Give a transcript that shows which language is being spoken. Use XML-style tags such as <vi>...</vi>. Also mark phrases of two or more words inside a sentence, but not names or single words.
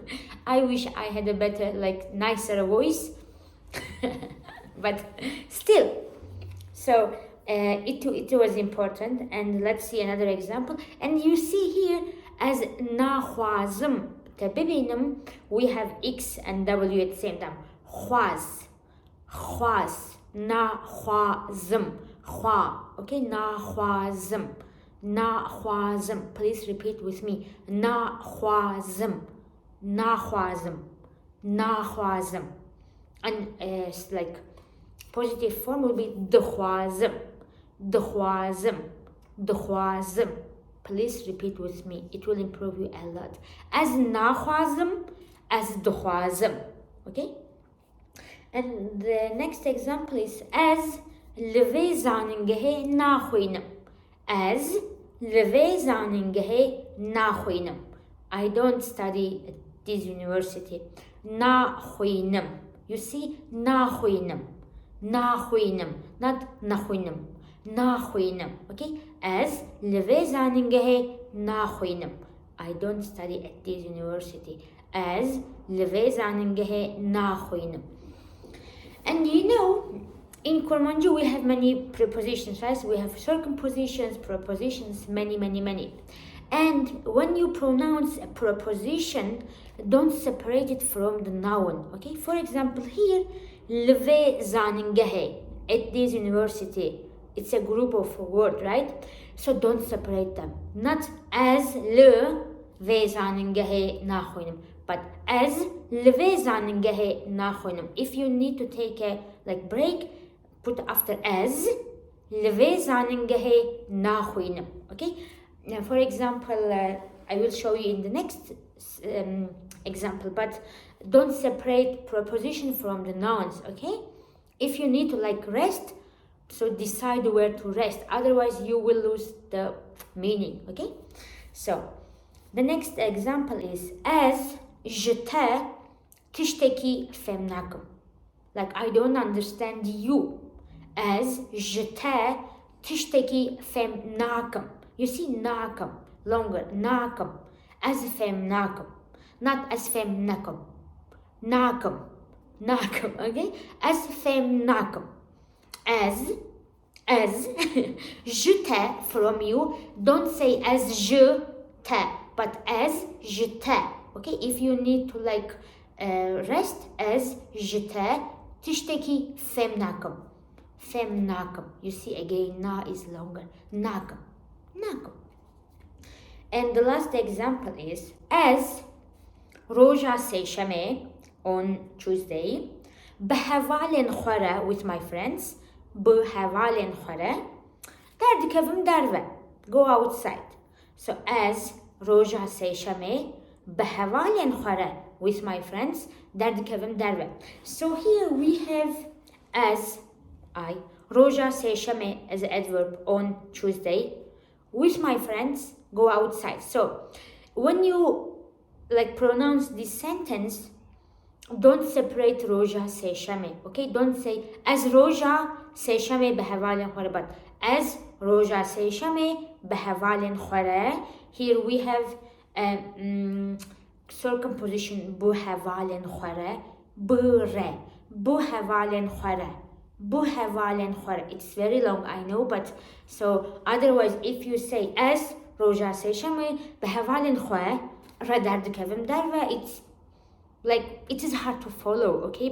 <en>I wish I had a better, nicer voice, but still. So it was important. And let's see another example. And you see here as nakhwazim. We have X and W at the same time.</en> <ku>Khwaz, na khwazim, khwa. Okay, na khwazim.</ku> <en>Please repeat with me.</en> <ku>Na khwazim.</ku> <en>And it's positive form will be</en> <ku>دخوازم دخوازم دخوازم.</ku> <en>Please repeat with me. It will improve you a lot. As نخوازم, as دخوازم. Okay? And the next example is as</en> <ku>لوی زانینگه نخوینم. As لوی زانینگه نخوینم.</ku> <en>I don't study at this university. نخوینم. You see,</en> <ku>نخوینم. نخوینم. Not نخوینم. نخوینم. Okay? As لوی زانینگه نخوینم.</ku> <en>I don't study at this university.</en> <ku>As لوی زانینگه نخوینم.</ku> <en>And you know, in Kurmanji we have many prepositions, right? We have circumpositions, prepositions, many. And when you pronounce a preposition, don't separate it from the noun, okay? For example, here,</en> <ku>لوی زانینگه,</ku> <en>at this university, it's a group of words, right? So don't separate them. Not as</en> <ku>لوی زانینگه نخوینم, but as لوی زانینگه نخوینم.</ku> <en>If you need to take a break, put after as</en> <ku>لوی زانینگه نخوینم.</ku> <en>Okay? Now, for example, I will show you in the next example, but don't separate preposition from the nouns. Okay? If you need to rest, so decide where to rest. Otherwise, you will lose the meaning. Okay? So the next example is as</en> <ku>جته تشتكي فهمناكم.</ku> <en>Like I don't understand you.</en> <ku>As جته تشتكي فهمناكم.</ku> <en>You see ناكم longer ناكم. As فهمناكم.</en> <ku>Not as فهمناكم. ناكم. ناكم.</ku> <en>Okay? As فهمناكم. As جته from you. Don't say as</en> <ku>je te,</ku> <en>but as</en> <ku>je te.</ku> <en>Okay, if you need to rest, as</en> <ku>جته تشتكي فهمناكم. فهمناكم.</ku> <en>You see again, na is longer.</en> <ku>ناكم. ناكم.</ku> <en>And the last example is as</en> <ku>روژا سهشنبه</ku> <en>on Tuesday</en> <ku>به حوالن خوره</ku> <en>with my friends.</en> <ku>به حوالن خوره در دکوم دروه.</ku> <en>Go outside. So as</en> <ku>روژا سهشنبه به حوالن خوره</ku> <en>with my friends</en> <ku>در دکوم دروه.</ku> <en>So here we have as I</en> <ku>روژا سهشنبه</ku> <en>as adverb on Tuesday with my friends go outside. So when you pronounce this sentence, don't separate</en> <ku>روژا سهشنبه.</ku> <en>Okay, don't say as</en> <ku>روژا سهشنبه به حوالن خوره, but as روژا سهشنبه به حوالن خوره.</ku> <en>Here we have circumposition</en> <ku>بو حوالن خوره. بره. بو حوالن خوره. بو حوالن خوره.</ku> <en>It's very long, I know, but so otherwise if you say as</en> <ku>روژا سهشنبه به حوالن خوره را در دکوم دروه,</ku> <en>it's it is hard to follow, okay?</en>